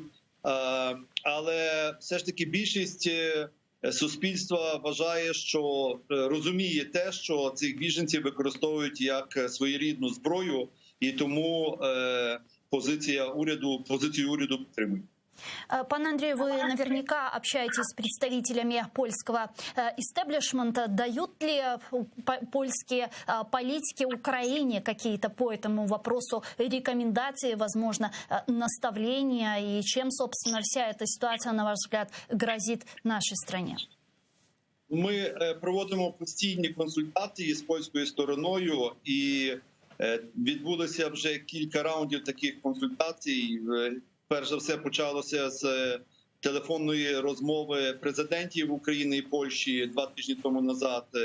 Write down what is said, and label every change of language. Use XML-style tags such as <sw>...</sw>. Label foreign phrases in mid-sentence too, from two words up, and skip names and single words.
<uk>Але все ж таки більшість суспільства вважає, що розуміє те, що цих біженців використовують як своєрідну зброю, і тому позицію уряду підтримують. Пане Андрію,</uk> <ru>вы наверняка общаетесь с представителями польского истеблишмента. Дают ли польские политики Украине какие-то по этому вопросу рекомендации, возможно, наставления? И чем, собственно, вся эта ситуация, на ваш взгляд, грозит нашей стране?</ru> <uk>Ми проводимо постійні консультації з польською стороною, і відбулося вже кілька раундів таких консультацій. Перш за все, почалося з телефонної розмови президентів України і Польщі 2 тижні тому назад.</uk>